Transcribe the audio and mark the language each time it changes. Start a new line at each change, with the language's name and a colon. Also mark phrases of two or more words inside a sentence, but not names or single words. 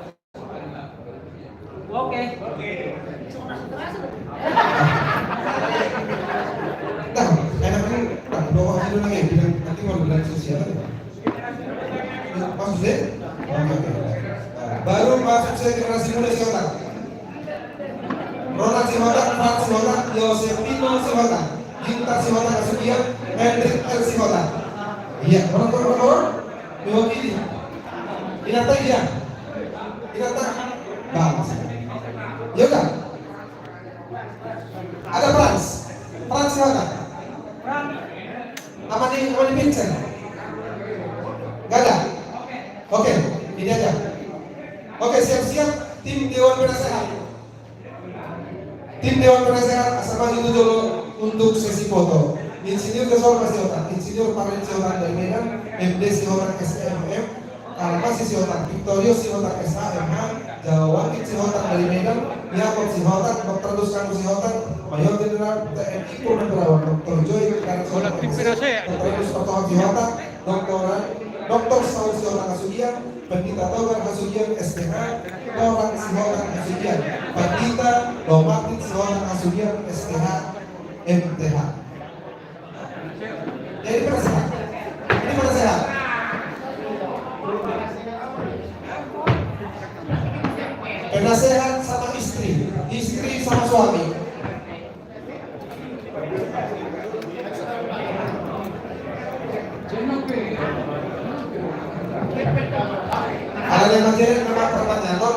Indonesian: Oke. Nah, enaknya doa dulu lagi, bilang nanti mau bilang sosial. Maksudnya? Oke. Baru masuk saya generasi muda Sihotan. Ronald Sihotan, Frank Sihotan, Yosefino Sihotan, Ginta Sihotan Kasugian, Hendrik R. Sihotan. Iya, orang mewakili. Inata iya. Inata bagus. Ya udah. Ada Frans Sihotan. Amani Vincent. Gak ada. Oke, ini aja. Oke, siap-siap tim Dewan Penasehat. Tim Dewan Penasehat asal maju dulu untuk sesi foto. Insinyur Kesol Sihotan, Insinyur Parlen Sihotan dari Medan, MD Sihotan SMM, Almasi Sihotan, Victorio Sihotan SHMH, Jawakit Sihotan dari Medan, Yakob Sihotan, Dr. Duskanu Sihotan, Mayor Jenderal TNI Purnawirawan, Dr. Joy Karat Sihotan, Dr. Duskanu Sihotan, Dr. Saul Sihotan Kasugian, Pendeta Togar Kasugian STH, Orang Sihotan Kasugian, Pendeta Domatin Sihotan Kasugian STH MTH. Jadi penasehat. Ini penasehat. Penasehat sama istri sama suami. Ada yang ngajarin nama pertanyaan.